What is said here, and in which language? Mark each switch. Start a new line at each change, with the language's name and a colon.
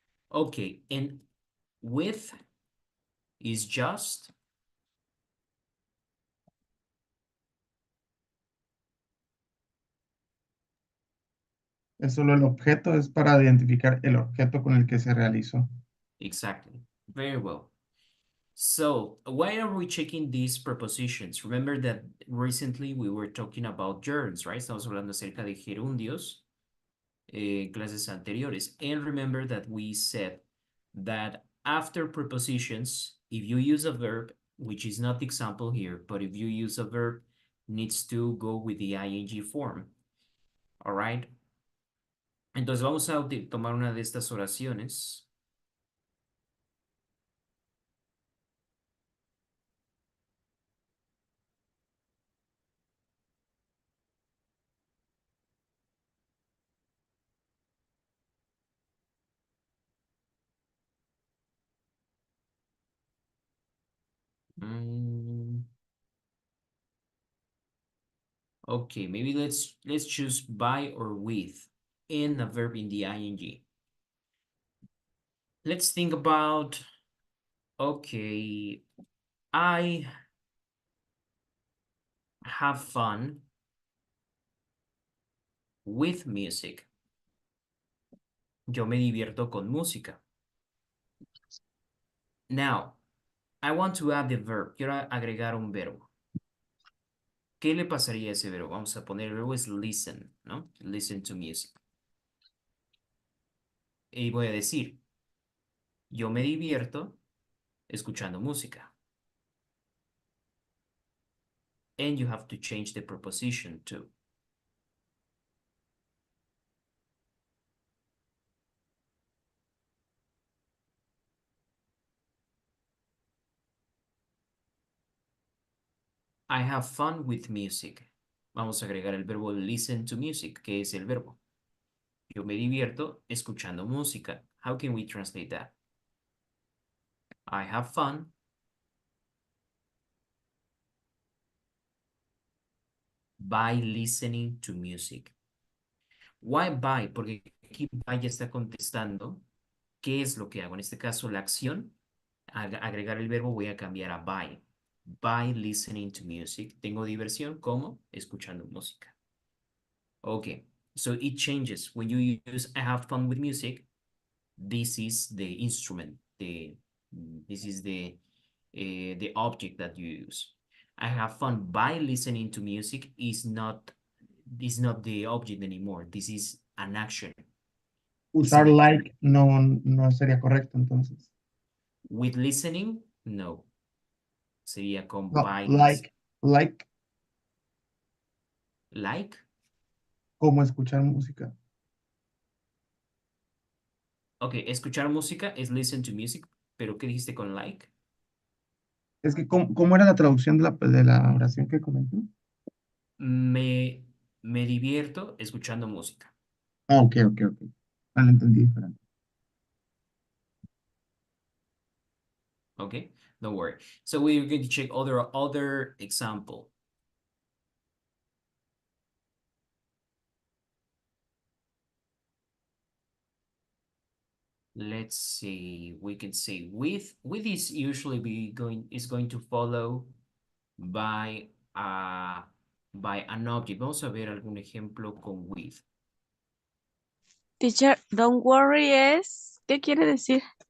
English: Okay, and with is just.
Spanish: Es solo el objeto, es para identificar el objeto con el que se realizó.
English: Exactly. Very well. So, why are we checking these prepositions? Remember that recently we were talking about gerunds, right?
Spanish: Estamos hablando acerca de gerundios, clases anteriores.
English: And remember that we said that after prepositions, if you use a verb, which is not the example here, but if you use a verb, needs to go with the ing form. All right?
Spanish: Entonces vamos a tomar una de estas oraciones.
English: Mm, okay, maybe let's choose by or with in a verb in the ing. Let's think about, okay, I have fun with music.
Spanish: Yo me divierto con música.
English: Now, I want to add the verb.
Spanish: Quiero agregar un verbo. ¿Qué le pasaría a ese verbo? Vamos a poner el verbo es listen, ¿no?
English: Listen to music.
Spanish: Y voy a decir, yo me divierto escuchando música.
English: And you have to change the preposition too. I have fun with music.
Spanish: Vamos a agregar el verbo
English: listen to music,
Spanish: que es el verbo. Yo me divierto escuchando música.
English: How can we translate that? I have fun by listening to music. Why by?
Spanish: Porque aquí by ya está contestando qué es lo que hago. En este caso, la acción, agregar el verbo, voy a cambiar a by.
English: By listening to music.
Spanish: Tengo diversión como escuchando música.
English: Okay, so it changes. When you use I have fun with music, this is the instrument. This is the object that you use. I have fun by listening to music is not the object anymore. This is an action.
Spanish: Usar Sí. like no sería correcto entonces.
English: With listening,
Spanish: no. Sería con No,
English: by like like.
Spanish: como escuchar música. Okay, escuchar música es
English: listen to music,
Spanish: pero ¿qué dijiste con like? Es que, ¿cómo era la traducción de la oración que comenté? Me divierto escuchando música. Ah, ok. Ah, lo entendí diferente.
English: Okay, don't worry. So we're going to check other example. Let's see. We can say with. With is usually is going to follow by an object.
Spanish: Vamos a ver algún ejemplo con with.
English: Teacher, don't worry
Spanish: es, ¿qué quiere decir?